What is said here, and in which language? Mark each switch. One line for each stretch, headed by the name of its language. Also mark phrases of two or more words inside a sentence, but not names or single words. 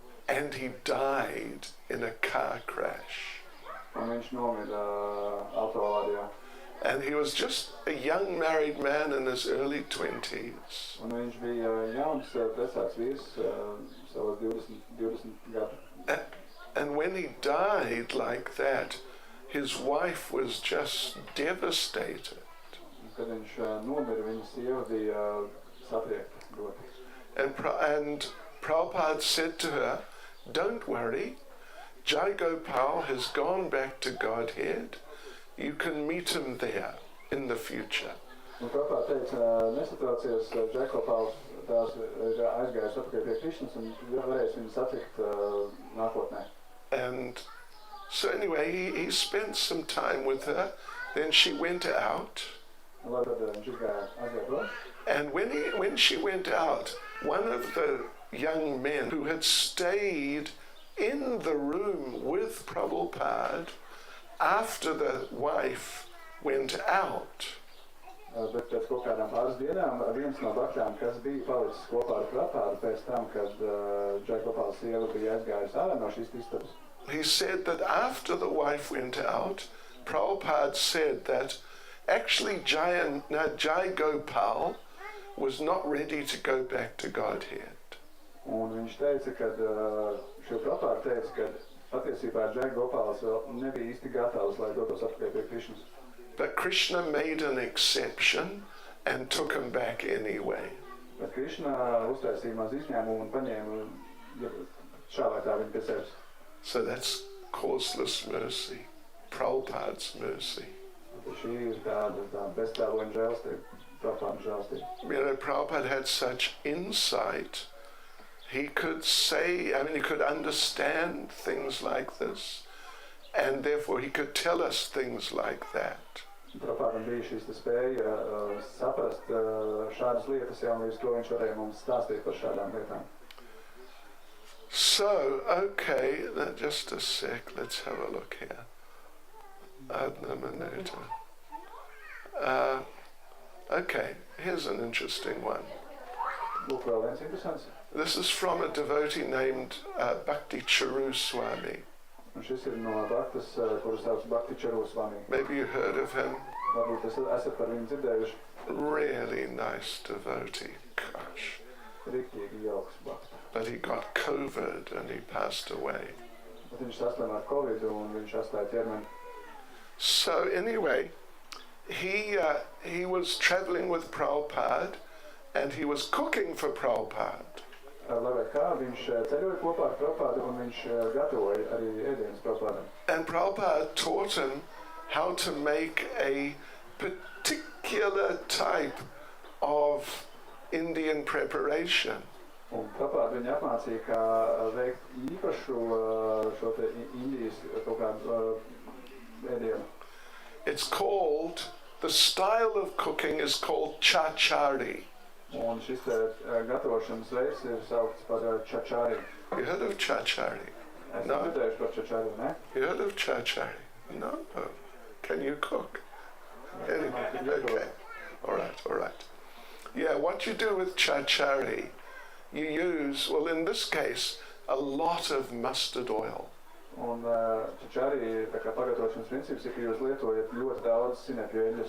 English: and he died in a car crash.
Latvian: Un viņš nomira autoavārijā.
English: And he was just a young married man in his early 20s.
Latvian: Un viņš bija jauns, precēts vīrs, savos 20 gadu.
English: And when he died like that, his wife was just devastated.
Latvian: Kad viņš nomira, viņa sieva bija satriekta ļoti.
English: And Prabhupada said to her, "Don't worry, Jagganath has gone back to Godhead. You can meet him there in the future."
Latvian: Un Prabhupada teica, nesatraucies, Jagganath tās ir aizgājis atpakaļ pie Krišnas un varēs viņu satikt nākotnē.
English: And so anyway, he spent some time with her. Then she went out. And when she went out, one of the young men who had stayed in the room with Prabhupada after the wife went out,
Latvian: Bet pēc kaut kādām pāris dienām viens no baktām, kas bija palicis kopā ar Prabhupada pēc tam, kad Jagganath sieva bija aizgājusi ārā no šīs istabas.
English: he said that after the wife went out, Prabhupada said that actually Jagganath was not ready to go back to Godhead.
Latvian: Un viņš teica, ka Prabhupada teica, ka patiesībā Jagganath vēl nebija īsti gatavs, lai dotos atpakaļ pie Krišnas.
English: But Krishna made an exception and took him back anyway.
Latvian: Bet Krišna uztaisīja maz izņēmumu un paņēma šā vai tā viņa pie sevis.
English: So that's causeless mercy, Prabhupada's mercy.
Latvian: Šī ir tāda beztēloņa žēlstība, Prabhupada žēlstība.
English: You know, Prabhupada had such insight. He could say, he could understand things like this, and therefore he could tell us things like that.
Latvian: Prabhupadam bija šīs spēja saprast šādas lietas, jau līdz to viņš varēja mums stāstīt par šādām lietām.
English: So, okay, just a sec, let's have a look here.
Russian: Одна минута.
English: Okay, here's an interesting one.
Latvian: Lūk, vēl viens interesants.
English: This is from a devotee named Bhakti Charu Swami.
Latvian: Un šis ir no Bhaktas, kuru sauc Bhakti Charu Swami.
English: Maybe you heard of him.
Latvian: Varbūt esat par viņu dzirdējuši.
English: Really nice devotee, gosh.
Latvian: Riktīgi jauks Bhakta.
English: But he got COVID and he passed away.
Latvian: Bet viņš saslimā ar Covid un viņš atstāja ķermeni.
English: So anyway, he was traveling with Prabhupada and he was cooking for Prabhupada.
Latvian: Lai vai kā, viņš ceļoja kopā ar Prabhupādu un viņš gatavoja arī ēdienas Prabhupādam.
English: And Prabhupada taught him how to make a particular type of Indian preparation.
Latvian: Un Prabhupada viņu apmācīja, kā veikt īpašu šo te Indijas kaut kādu ēdienu.
English: It's called, the style of cooking is called chachari.
Latvian: Un šis gatavošanas veids ir saukts par chachari.
English: You heard of chachari?
Latvian: Esat
English: No.
Latvian: dzirdējuši par chachari, ne?
English: You heard of chachari? No. Can you cook? Okay. All right. Yeah, what you do with chachari, you use, well in this case, a lot of mustard oil.
Latvian: Un chachari, tā kā pagatavošanas princips ir, ka jūs lietojat ļoti daudz sinepju eļļas.